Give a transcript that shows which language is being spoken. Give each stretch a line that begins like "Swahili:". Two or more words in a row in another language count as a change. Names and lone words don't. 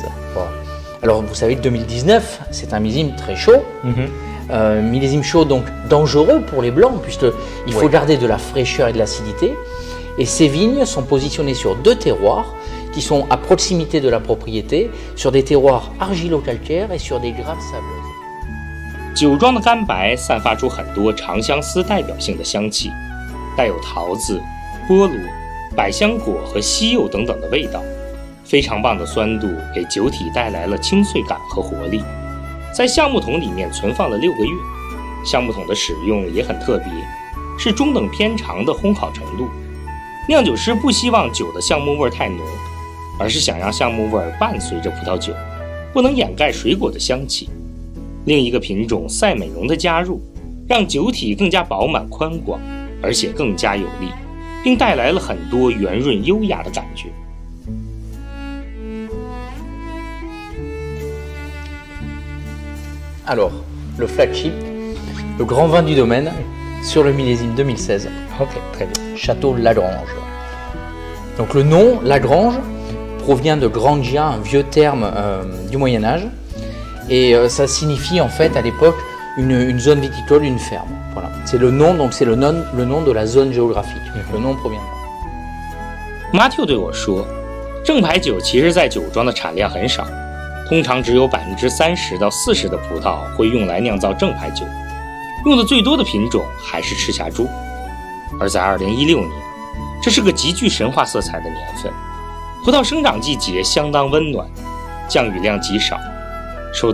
French: Alors vous savez, 2019, c'est un millésime très chaud. Millésime chaud, donc dangereux pour les blancs, puisqu'il faut garder de la fraîcheur et de l'acidité. Et ces vignes sont positionnées sur 2 terroirs qui sont à proximité de la propriété, sur des terroirs argilo-calcaires et sur des graves sableuses.
Chinese: 酒庄的干白散发出很多长相思代表性的香气，带有桃子、菠萝、百香果和西柚等等的味道，非常棒的酸度给酒体带来了清脆感和活力。在橡木桶里面存放了6个月，橡木桶的使用也很特别，是中等偏长的烘烤程度。酿酒师不希望酒的橡木味太浓，而是想让橡木味伴随着葡萄酒，不能掩盖水果的香气。另一个品种赛美容的加入，让酒体更加饱满宽广，而且更加有力，并带来了很多圆润优雅的感觉。
French: Alors, le flagship, le grand vin du domaine, sur le millésime 2016. OK, très bien. Château Lagrange. Donc le nom Lagrange provient de Grangia, un vieux terme du Moyen-Âge. Et ça signifie en fait à l'époque une zone viticole, une ferme. Voilà. C'est le nom, donc c'est le nom de la zone géographique. Le nom provient de là.
Chinese: Mathieu 对我说，正牌酒其实在酒庄的产量很少。通常只有30%到40%的葡萄会用来酿造正牌酒，用的最多的品种还是赤霞珠。而在2016年，这是个极具神话色彩的年份，葡萄生长季节相当温暖，降雨量极少，受